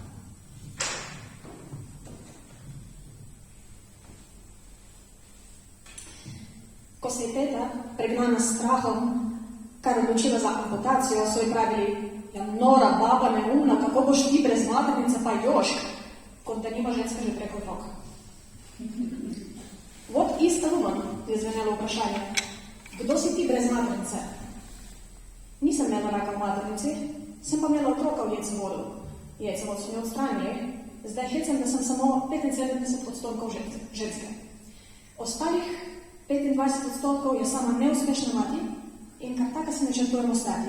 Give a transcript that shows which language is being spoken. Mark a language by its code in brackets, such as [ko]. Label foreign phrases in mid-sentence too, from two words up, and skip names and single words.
[sl] Ko se je teta, pregnana s strahom, kar odločila za amputacijo, so ji pravili, ja, nora, baba, neumna, kako boš ti brez maternice pa jošk, kot da nima ženska že preko otroka. [en] What is a woman? [sl] Je zvenelo vprašanje. Kdo si ti brez maternice? Nisem imela raka v maternici, sem pa imela otroka v jecevodu. Jecevod so mi odstranili, zdaj hecam, da sem samo 75% ženske. Ostalih 25% je sama neuspešna mati in kar taka se načrtujem ostati.